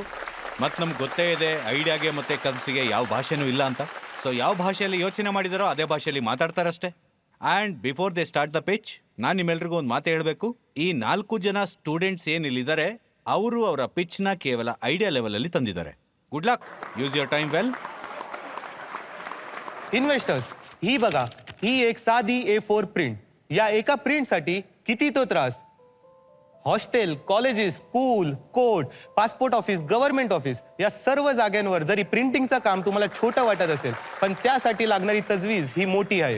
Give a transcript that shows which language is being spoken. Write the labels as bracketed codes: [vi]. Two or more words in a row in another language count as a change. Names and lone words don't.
[kn] ಮತ್ತು ನಮ್ಗೆ ಗೊತ್ತೇ ಇದೆ ಐಡಿಯಾಗೆ ಮತ್ತೆ ಕನಸಿಗೆ ಯಾವ ಭಾಷೆನೂ ಇಲ್ಲ ಅಂತ. ಸೊ ಯಾವ ಭಾಷೆಯಲ್ಲಿ ಯೋಚನೆ ಮಾಡಿದಾರೋ ಅದೇ ಭಾಷೆಯಲ್ಲಿ ಮಾತಾಡ್ತಾರಷ್ಟೇ. [en] And before they start the pitch, [kn] ನಾನು ನಿಮ್ಮೆಲ್ರಿಗೂ ಒಂದು ಮಾತು ಹೇಳಬೇಕು. ಈ 4 ಜನ ಸ್ಟೂಡೆಂಟ್ಸ್ ಏನಿಲ್ಲಿದ್ದಾರೆ ಅವರು ಅವರ ಪಿಚ್ನ ಕೇವಲ ಐಡಿಯಾ ಲೆವೆಲಲ್ಲಿ ತಂದಿದ್ದಾರೆ. [en] Good luck, use your time well. [mr] इन्व्हेस्टर्स, ही बघा, ही एक साधी A4 प्रिंट. या एका प्रिंटसाठी किती तो त्रास. [en] Hostel, colleges, school, court, passport office, government office [mr] या सर्व जागांवर जरी प्रिंटिंगचं काम तुम्हाला छोटं वाटत असेल, पण त्यासाठी लागणारी तजवीज ही मोठी आहे.